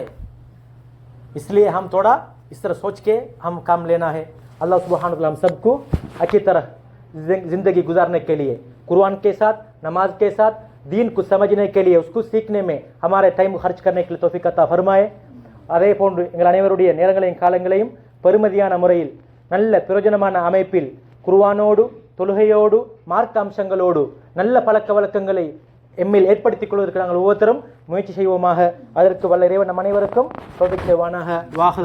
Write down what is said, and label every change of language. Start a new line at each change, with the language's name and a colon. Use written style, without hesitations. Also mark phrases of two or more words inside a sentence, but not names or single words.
Hindi: इसलिए हम थोड़ा इस तरह सोच के हम काम लेना है।
Arabic: الله سبحانه وتعالى
Hindi: हम सबको अच्छी तरह जिंदगी गुजारने के लिए, कुरान के साथ, नमाज के साथ, दीन को समझने के लिए, उसको सीखने में हमारे டைம் खर्च करने के लिए तौफीक अता फरमाए।
Tamil: அதே போன்று எங்கள் அனைவருடைய நேரங்களையும் காலங்களையும் பெருமதியான முறையில் நல்ல பிரயோஜனமான அமைப்பில் குர்ஆனோடு, தொழுகையோடு, மார்க்க அம்சங்களோடு நல்ல பழக்க வழக்கங்களை எம்மில் ஏற்படுத்திக் கொள்வதற்கு நாங்கள் ஒவ்வொருத்தரும் முயற்சி செய்வோமாக. அதற்கு வல்ல இறைவன் நம் அனைவருக்கும் தௌஃபீக் செய்வானாக.